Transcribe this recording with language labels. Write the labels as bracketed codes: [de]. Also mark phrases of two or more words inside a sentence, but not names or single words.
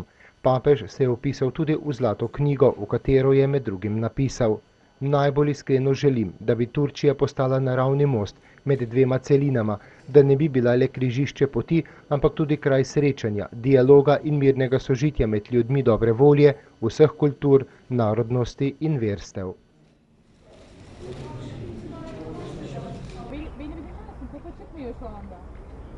[sl] Papež se je vpisal tudi v zlato knjigo, v katero je med drugim napisal: Najbolj iskreno želim, da bi Turčija postala naravni most med 2 celinama, da ne bi bila le križišče poti, ampak tudi kraj srečanja, dialoga in mirnega sožitja med ljudmi dobre volje, vseh kultur, narodnosti in verstev. [tr] Beni bir dinler misin? Tepe çıkmıyor şu anda.